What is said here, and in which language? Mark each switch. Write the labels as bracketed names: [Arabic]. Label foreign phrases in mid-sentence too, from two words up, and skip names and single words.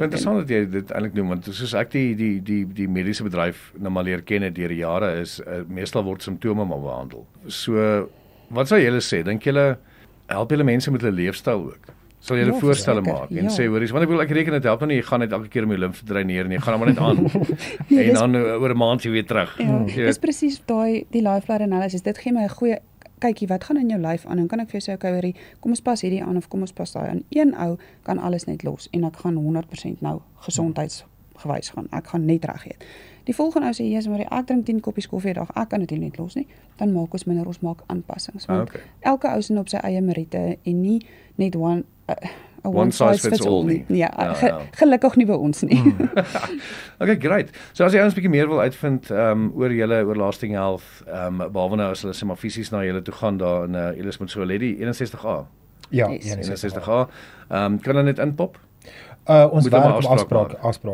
[Afrikaans] Interessant dat jy dit eintlik noem, want soos ek die mediese bedryf nou maar leer ken het deur die jare is meestal word simptome maar behandel. So wat sou julle sê? Dink julle help julle mense met hulle leefstyl ook? Sal jy 'n voorstelle maak en sê hoorie, want ek reken dit help nou nie, jy gaan net elke keer om jou limf te dreineer en jy gaan maar net aan. En dan oor 'n maand jy weer terug. Dis presies die [English] life blood analysis. [Afrikaans] Dit gee my 'n goeie kykie wat gaan in jou lyf aan. Dan kan ek vir jou sê okay, hoorie, kom ons pas hierdie aan of kom ons pas daai aan. Een ou kan alles net los en ek gaan 100% nou gesondheidsgewys gaan. Ek gaan net reg eet. Die volgende ou sê Jesus, maar ek drink 10 koppies koffie 'n dag. Ek kan dit nie net los nie. Dan maak ons maak aanpassings. Want elke ou sien op sy eie meriete en nie net [English] one size fits all [Afrikaans] nie. Ja, gelukkig nie by ons nie. [English] Okay, great. [Afrikaans] So as jy ons 'n bietjie meer wil uitvind oor Lasting Health, behalwe nou as hulle sê maar fisies na julle toe gaan daar in julle is met so 'n lady 61A. Ja, Yes. 61A. Kan hulle net inpop? Ons werk op afspraak.